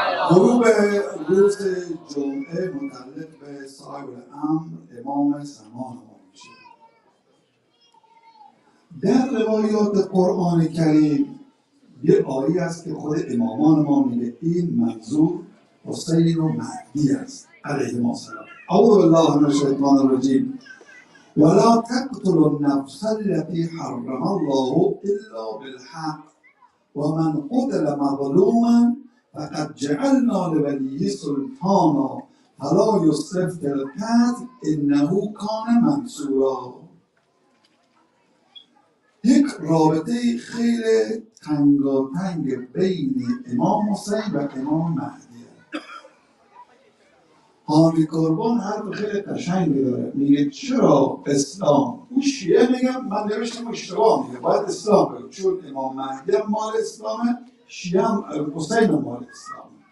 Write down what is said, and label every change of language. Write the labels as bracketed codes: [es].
[fa] غروب روز جمعه متعلق به صاحب الامر امام زمان ما میشه. در روایات قرآن کریم یه آیه است که خود امامان ما میگه این منظور حسین و مهدی است علیهم السلام. [ar] اعوذ بالله من الشیطان الرجیم. ولا تقتلوا النفس التي حرم الله الا بالحق ومن قتل مظلوما فقد جعلنا لوليه سلطانا فلا يسرف في القتل انه كان منصورا. [fa] یک رابطه خیلی تنگاتنگ بین امام حسین و امام مهدی. حامی قربان حرف خیلی قشنگی داره، میگه چرا اسلام، اون شیعه میگم من نوشتم اشتباه میگه، باید اسلام بگم چون امام مهدی هم مال اسلامه، شیعه هم حسین هم مال اسلامه.